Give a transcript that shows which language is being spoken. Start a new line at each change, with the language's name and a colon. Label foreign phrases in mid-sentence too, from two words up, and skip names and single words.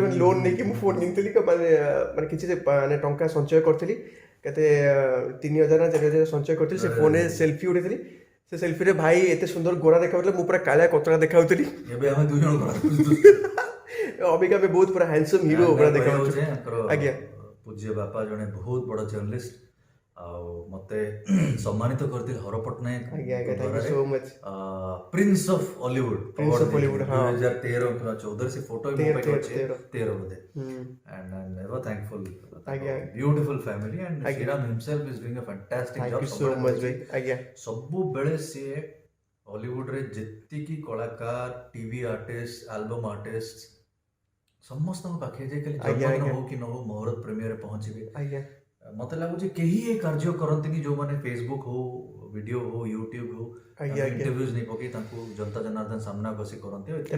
Odia: ଲୋନ୍ ନେଇକି ମୁଁ ଫୋନ୍ କିଣିଥିଲି ମାନେ କିଛି ମାନେ ଟଙ୍କା ସଞ୍ଚୟ କରିଥିଲି କେତେ 3,000 ନା 4,000 ସଞ୍ଚୟ କରିଥିଲି ସେ ଫୋନରେ ସେଲ୍ଫି ଉଠେଇଥିଲି ସେ ସେଲ୍ଫିରେ ଭାଇ ଏତେ ସୁନ୍ଦର ଗୋରା ଦେଖାଉଥିଲା ମୁଁ ପୁରା କାଳିଆ କତରା ଦେଖାଉଥିଲି ଅବିକା ଏବେ ବହୁତ ପୁରା
English: handsome hero
Odia: ପୁରା ଦେଖାଉଛୁ ଆଜ୍ଞା ପୂଜ୍ୟ ବାପା ଜଣେ ବହୁତ ବଡ଼ ଜର୍ଣ୍ଣାଲିଷ୍ଟ ଆଉ ମତେ ସମ୍ମାନିତ କରିଥିଲେ ହର ପଟ୍ଟନାୟକ ପ୍ରିନ୍ସ ଅଫ ଅଲିଉଡ 2013-14 ସେ ଫଟୋ ବି ମୋ ପାଖରେ ଅଛି 13 ବୋଧେ
English: and I'm ever thankful beautiful family and Shriram himself is doing a fantastic job
Odia: ସବୁବେଳେ ସିଏ ହଲିଉଡରେ ଯେତିକି କଳାକାର
English: TV artist album artist
Odia: ସମସ୍ତଙ୍କ ପାଖରେ ଯାଇ ଖାଲି ଜନ୍ମଦିନ ହଉ କି ନ ହଉ ମୁହୂର୍ତ୍ତ ପ୍ରିମିୟରରେ ପହଞ୍ଚିବେ ମତେ ଲାଗୁଛି କେହି ଏ କାର୍ଯ୍ୟ କରନ୍ତିନି ଯୋଉମାନେ ଫେସବୁକ୍ ହଉ ଭିଡିଓ ହଉ ୟୁଟ୍ୟୁବ ହଉ ଇଣ୍ଟରଭ୍ୟୁଜ ନେଇ ପକେଇ ତାଙ୍କୁ ଜନତା ଜନାର୍ଦ୍ଦନ ସାମ୍ନା ବସି କରନ୍ତି